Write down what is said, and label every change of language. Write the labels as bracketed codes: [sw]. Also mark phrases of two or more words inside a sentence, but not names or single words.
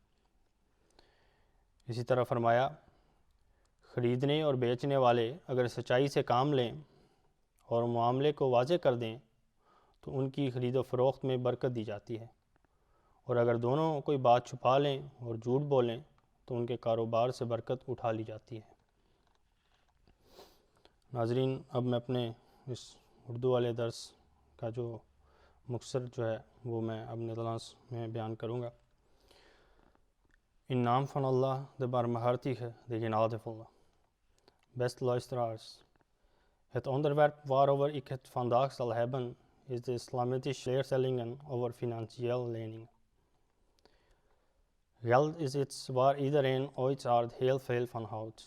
[ur] اسی طرح فرمایا، خریدنے اور بیچنے والے اگر سچائی سے کام لیں اور معاملے کو واضح کر دیں تو ان کی خرید و فروخت میں برکت دی جاتی ہے، اور اگر دونوں کوئی بات چھپا لیں اور جھوٹ بولیں تو ان کے کاروبار سے برکت اٹھا لی جاتی ہے۔ ناظرین، اب میں اپنے اس اردو والے درس کا جو مختصر ہے وہ میں اپنے کلاس میں بیان کروں گا۔ [nl] In naam van Allah, de barmhartige, de genadevolle. Beste luisteraars, het onderwerp waarover ik het vandaag zal hebben is de islamitische leerstellingen over financiële leningen. Geld is iets waar iedereen uiteraard heel veel van houdt.